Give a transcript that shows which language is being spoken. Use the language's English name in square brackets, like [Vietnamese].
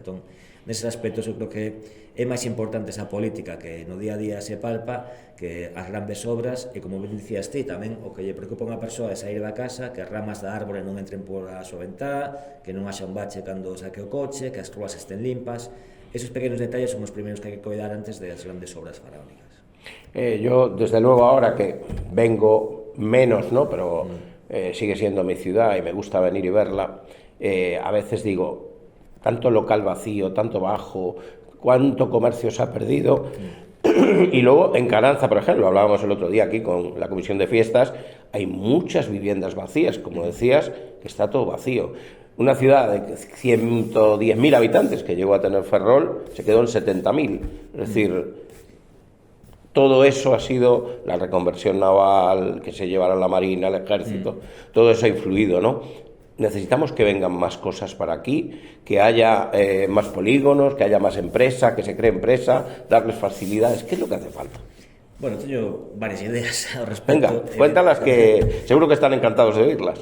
[Galician] Entón, neses aspectos eu creo que é máis importante esa política que no día a día se palpa que as grandes obras, e como ben dicías ti, tamén o que lle preocupa a unha persoa é sair da casa, que as ramas da árbore non entren por a súa ventá, que non haxa un bache cando saque o coche, que as rúas estén limpas. Esos pequenos detalles son os primeiros que hai que cuidar antes das grandes obras faraónicas. [Spanish] Yo, desde luego, ahora que vengo menos, ¿no? Pero sigue siendo mi ciudad y me gusta venir y verla, a veces digo, tanto local vacío, tanto bajo, cuánto comercio se ha perdido. Y luego en Caranza, por ejemplo, hablábamos el otro día aquí con la comisión de fiestas, hay muchas viviendas vacías, como decías, que está todo vacío. Una ciudad de 110.000 habitantes que llegó a tener Ferrol se quedó en 70.000. Es decir, todo eso ha sido la reconversión naval, que se llevaron la Marina, el Ejército, todo eso ha influido, ¿no? Necesitamos que vengan más cosas para aquí, que haya más polígonos, que haya más empresa, que se cree empresa, darles facilidades. ¿Qué es lo que hace falta? [Galician] Bueno, teño varias ideas ao respecto. [Spanish] Venga, cuéntalas, que seguro que están encantados de oírlas.